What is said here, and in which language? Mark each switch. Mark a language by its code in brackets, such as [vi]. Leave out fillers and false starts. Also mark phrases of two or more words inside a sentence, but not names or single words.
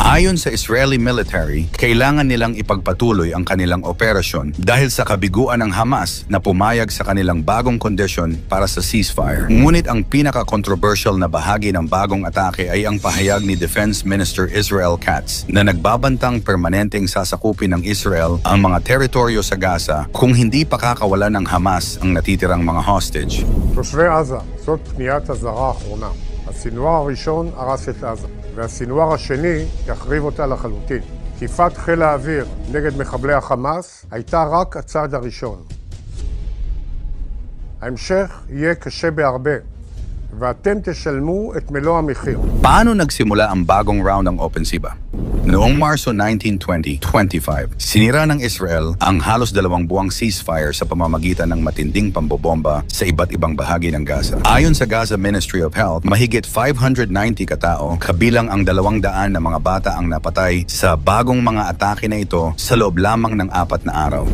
[tl] Ayon sa Israeli military, kailangan nilang ipagpatuloy ang kanilang operasyon dahil sa kabiguan ng Hamas na pumayag sa kanilang bagong kondisyon para sa ceasefire. Ngunit ang pinaka-controversial na bahagi ng bagong atake ay ang pahayag ni [en] Defense Minister [tl] Israel Katz na nagbabantang permanenteng sasakupin ng Israel ang mga teritoryo sa Gaza kung hindi pakakawalan ng Hamas ang natitirang mga hostage. [he] תושבי עזה, זאת פניית אזהרה האחרונה. הסנוואר הראשון הרס את עזה, והסנוואר השני יחריב אותה לחלוטין. תקיפת חיל האוויר נגד מחבלי החמאס הייתה רק הצעד הראשון. ההמשך יהיה קשה בהרבה. ואתם תשלמו את מלוא המחיר. [tl] Paano nagsimula ang bagong round ng opensiba? Noong Marso 19, 2025, sinira ng Israel ang halos 2 buwang ceasefire sa pamamagitan ng matinding pambobomba sa iba't ibang bahagi ng Gaza. Ayon sa Gaza Ministry of Health, mahigit 590 katao, kabilang ang 200 na mga bata ang napatay sa bagong mga atake na ito sa loob lamang ng 4 na araw.